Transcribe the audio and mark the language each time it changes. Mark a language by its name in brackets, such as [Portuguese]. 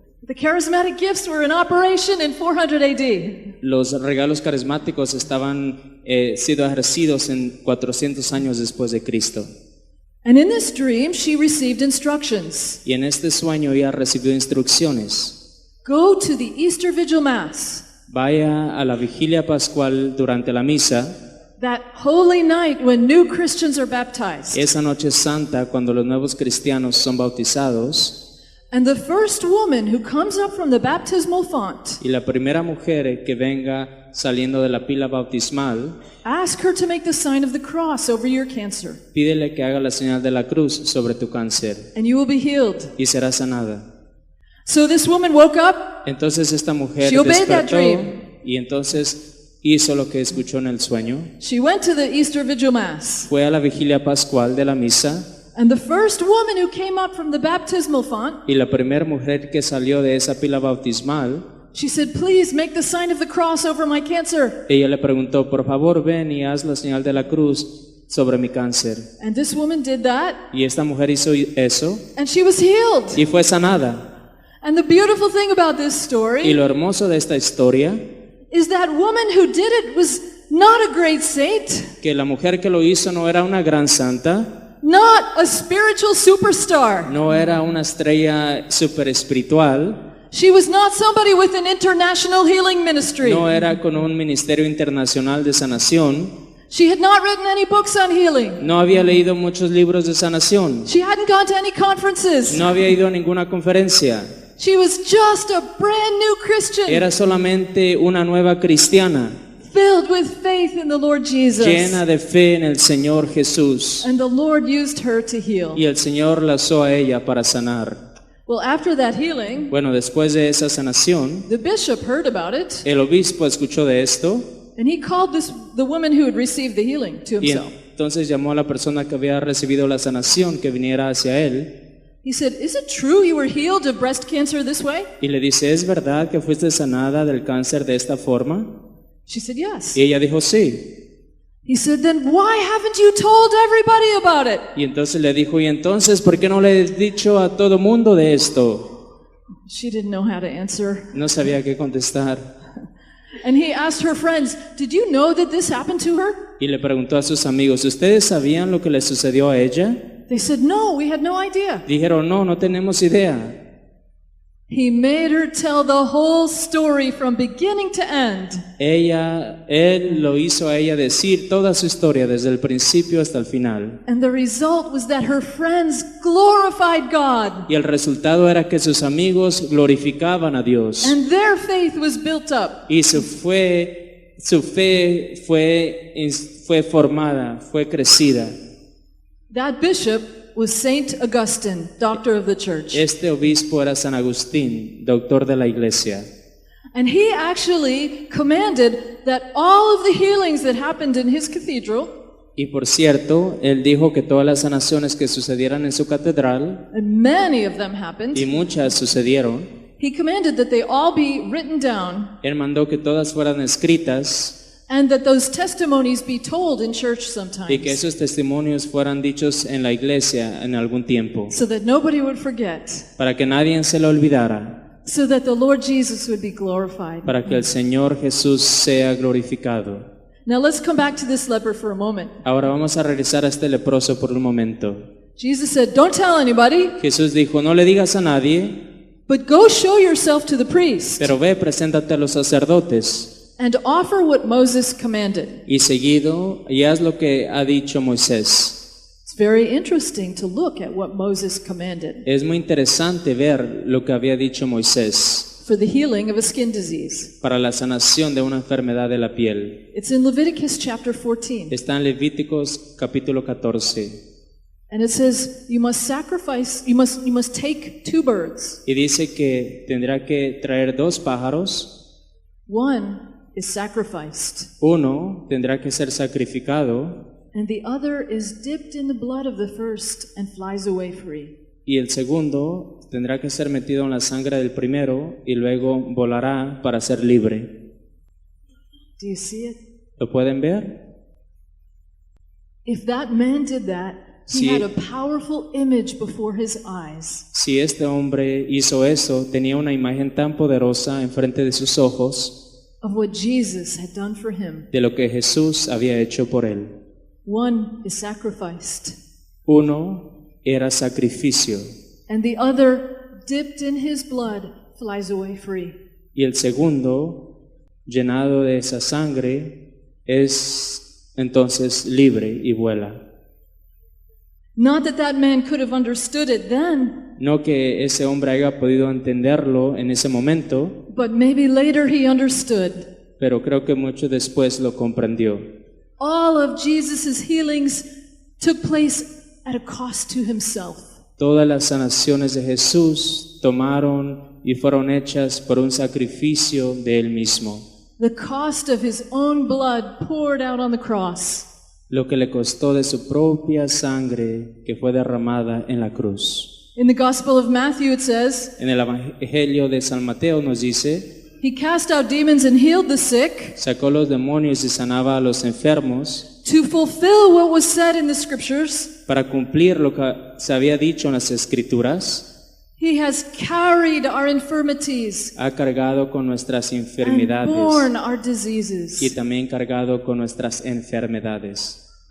[English] The charismatic gifts were in operation in 400 AD. [Spanish] Los regalos carismáticos estaban siendo ejercidos en 400 años después de Cristo. [English] And in this dream, she received instructions. [Spanish] Y en este sueño ella recibió instrucciones. [English] Go to the Easter Vigil Mass, [Spanish] Vaya a la vigilia pascual durante la misa, [English] that holy night when new Christians are baptized. [Spanish] esa noche santa cuando los nuevos cristianos son bautizados. [English] And the first woman who comes up from the baptismal font, [Spanish] Y la primera mujer que venga saliendo de la pila bautismal, [English] ask her to make the sign of the cross over your cancer, [Spanish] pídele que haga la señal de la cruz sobre tu cáncer [English] and you will be healed. [Spanish] y serás sanada. [English] So this woman woke up, [Spanish] Entonces esta mujer [English] She obeyed that [Spanish] despertó [English] dream. [Spanish] y entonces hizo lo que escuchó en el sueño. [English] she went to the Easter Vigil Mass, [Spanish] Fue a la vigilia pascual de la misa [English] and the first woman who came up from the baptismal font, [Spanish] y la primera mujer que salió de esa pila bautismal, [English] she said, please make the sign of the cross over my cancer. [Spanish] ella le preguntó, por favor ven y haz la señal de la cruz sobre mi cáncer. [English] And this woman did that, [Spanish] Y esta mujer hizo eso [English] and she was healed. [Spanish] y fue sanada. [English] And the beautiful thing about this [Spanish] Y [English] story [Spanish] lo hermoso de esta historia, [English] is that woman who did it was not a great saint, [Spanish] que la mujer que lo hizo no era una gran santa, [English] not a spiritual superstar. [Spanish] no era una estrella super espiritual, [English] She was not somebody with an international healing ministry. [Spanish] no era con un ministerio internacional de sanación, [English] She had not written any books on healing. [Spanish] no había leído muchos libros de sanación, [English] She hadn't gone to any conferences. [Spanish] no había ido a ninguna conferencia, [English] She was just a brand new Christian, [Spanish] era solamente una nueva cristiana, [English] filled with faith in the Lord Jesus. [Spanish] llena de fe en el Señor Jesús, [English] And the Lord used her to heal. [Spanish] y el Señor la usó a ella para sanar. [English] Well, after that healing, [Spanish] Bueno, después de esa sanación, [English] the bishop heard about it, [Spanish] el obispo escuchó de esto [English] and he called the woman who had received the healing to [Spanish] y [English] himself. [Spanish] entonces llamó a la persona que había recibido la sanación que viniera hacia él [English] He said, is it true you were healed of breast cancer this way? [Spanish] y le dice, ¿es verdad que fuiste sanada del cáncer de esta forma? [English] She said, yes. [Spanish] Y ella dijo, sí. [English] He said, then why haven't you told everybody about it? [Spanish] Y entonces le dijo, ¿y entonces por qué no le he dicho a todo mundo de esto? [English] She didn't know how to answer. [Spanish] No sabía qué contestar. [English] And he asked her friends, did you know that this happened to her? [Spanish] Y le preguntó a sus amigos, ¿ustedes sabían lo que le sucedió a ella? [English] They said, no, we had no idea. [Spanish] Dijeron, no, no tenemos idea. [English] He made her tell the whole story from beginning to end. [Spanish] Él lo hizo a ella decir toda su historia desde el principio hasta el final. [English] And the result was that her friends glorified God. [Spanish] Y el resultado era que sus amigos glorificaban a Dios. [English] And their faith was built up. [Spanish] Y su fe fue formada, fue crecida. [English] That bishop was Saint Augustine, doctor of the church. [Spanish] Este obispo era San Agustín, doctor de la iglesia. [English] And he actually commanded that all of the healings that happened in his cathedral, [Spanish] Y por cierto, él dijo que todas las sanaciones que sucedieran en su catedral, [English] and many of them happened, [Spanish] y muchas sucedieron, [English] he commanded that they all be written down [Spanish] él mandó que todas fueran escritas [English] and that those testimonies be told in church [Spanish] y que [English] sometimes [Spanish] esos testimonios fueran dichos en la iglesia en algún tiempo, [English] so that nobody would forget, [Spanish] para que nadie se lo olvidara, [English] so that the Lord Jesus would be glorified. [Spanish] para que el Señor Jesús sea glorificado. [English] Now let's come back to this leper for a moment. [Spanish] Ahora vamos a regresar a este leproso por un momento. [English] Jesus said, don't tell anybody, [Spanish] Jesús dijo, no le digas a nadie, [English] but go show yourself to the priest [Spanish] pero ve, preséntate a los sacerdotes [English] and offer what Moses commanded. [Spanish] y seguido y haz lo que ha dicho Moisés. [English] It's very interesting to look at what Moses commanded [Spanish] Es muy interesante ver lo que había dicho Moisés [English] for the healing of a skin disease. [Spanish] para la sanación de una enfermedad de la piel. [English] It's in Leviticus chapter 14. [Spanish] Está en Levíticos capítulo 14 [English] And it says, you must sacrifice, you must take 2 birds. [Spanish] y dice que tendrá que traer 2 pájaros. [English] One is sacrificed, [Spanish] Uno tendrá que ser sacrificado [English] and the other is dipped in the blood of the first and flies away free. [Spanish] y el segundo tendrá que ser metido en la sangre del primero y luego volará para ser libre. [English] Do you see it? [Spanish] ¿Lo pueden ver? [English] If that man did that, he [Spanish] Sí. [English] had a powerful image before his eyes. [Spanish] Si este hombre hizo eso, tenía una imagen tan poderosa enfrente de sus ojos [English] Of what Jesus had done for him. [Spanish] de lo que Jesús había hecho por él. [English] One is sacrificed, [Spanish] Uno era sacrificio [English] and the other, dipped in his blood, flies away free. [Spanish] y el segundo, llenado de esa sangre, es entonces libre y vuela. [English] Not that that man could have understood it then, [Spanish] No que ese hombre haya podido entenderlo en ese momento, [English] but maybe later he understood. [Spanish] pero creo que mucho después lo comprendió. [English] All of Jesus' healings took place at a cost to himself. [Spanish] Todas las sanaciones de Jesús tomaron y fueron hechas por un sacrificio de él mismo, [English] The cost of his own blood poured out on the cross. [Spanish] lo que le costó de su propia sangre que fue derramada en la cruz. [English] In the Gospel of Matthew it says, [Spanish] En el Evangelio de San Mateo nos dice, [English] he cast out demons and healed the sick [Spanish] sacó los demonios y sanaba a los enfermos [English] to fulfill what was said in the scriptures. [Spanish] para cumplir lo que se había dicho en las Escrituras. [English] He has carried our infirmities [Spanish] Ha cargado con nuestras [English] and [Spanish] enfermedades [English] borne our [Spanish] y [English] diseases. [Spanish] también cargado con nuestras enfermedades.